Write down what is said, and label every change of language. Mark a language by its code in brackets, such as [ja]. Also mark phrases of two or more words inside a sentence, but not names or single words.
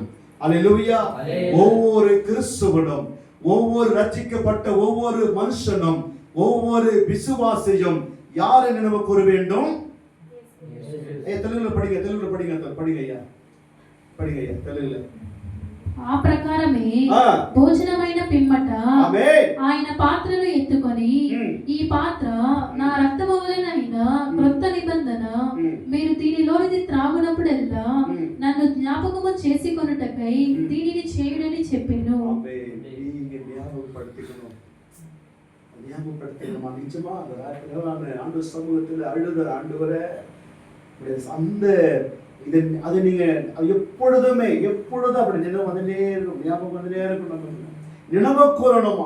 [ta] அல்லேலூயா. ஒவ்வொரு கிறிஸ்துவனும், ஒவ்வொரு ரட்சிக்கப்பட்ட ஒவ்வொரு மனுஷனும், ஒவ்வொரு விசுவாசியும் யாரை நினைவு கூற வேண்டும்? தெலுங்குல படிங்க, தெலுங்குல படிங்க ஐயா, படிங்க ஐயா தெலுங்குல. [te] ఆ ప్రకారమే భోజనమైన పిమ్మట ఆయన పాత్రను ఎత్తుకొని, ఈ పాత్ర నా రక్తము వలనైన క్రొత్త నిబంధన, మీరు దీనిలోనిది త్రాగునప్పుడల్లా నన్ను జ్ఞాపకము చేసుకొనుటకై దీనిని చేయుడని చెప్పెను. [ta] நிச்சயமா ஆண்டு சமூகத்தில் அழுத ஆண்டவரே, அந்த இது அது நீங்க எப்பொழுதும் அப்படி நினைவு வந்துட்டே இருக்கும், ஞாபகம் வந்துட்டே இருக்கணும், நினைவு கூறணுமா?